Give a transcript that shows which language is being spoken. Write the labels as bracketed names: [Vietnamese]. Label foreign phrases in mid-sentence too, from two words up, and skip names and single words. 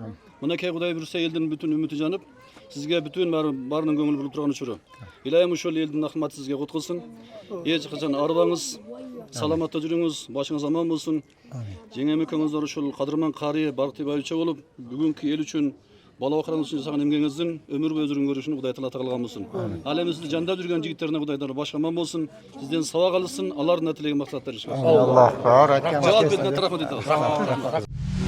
[Kyrgyz] Мынакей Кудай буюрса элдин бүтүн үмүтү жанып, сизге бүтүн баарынын көңүлү болуп турган учуру. Илайым ошол элдин акматы сизге кут кылсын. Эч качан арыбаңыз, саламатта жүрүңүз, башыңыз аман болсун. Жеңем экөөңүздөр ушул кадырман карый, баркты байча болуп, бүгүнкү эл үчүн, бала бакыраңыз үчүн жасаган эмгегиңиздин өмүр бою өзүрүн көрүшүн Кудай Таала кылган болсун. Ал эми сизди жандап жүргөн жигиттерине Кудай Таала баш аман болсун. Сизден сабак алсын, алардын тилеген максаттары ишке ашсын. [Uzbek] Alloh bor aytgan. [Kyrgyz] Жавап бердиңер, рахмат айтабыз.